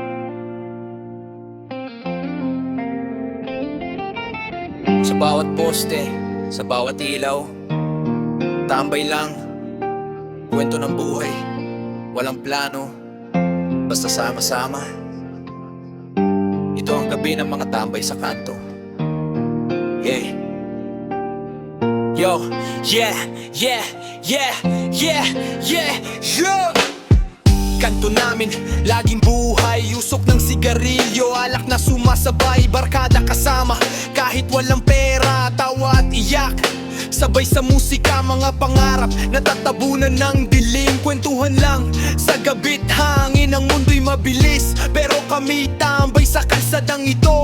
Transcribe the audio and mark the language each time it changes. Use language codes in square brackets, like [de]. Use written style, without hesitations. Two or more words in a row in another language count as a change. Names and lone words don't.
[tl] Sa bawat poste, sa bawat ilaw, tambay lang, kwento ng buhay, walang plano, basta sama-sama. Ito ang gabi ng mga tambay sa kanto. [en] Yeah. Yo, yeah, yeah, yeah, yeah, yeah, yeah. [tl] Kanto namin, laging buhay. Usok ng sigarilyo, alak na sumasabay. Barkada kasama, kahit walang pera, tawa at iyak. Sabay sa musika, mga pangarap natatabunan ng dilim. Kwentuhan lang sa gabit hangin, ang mundo'y mabilis, pero kami tambay sa kalsadang ito.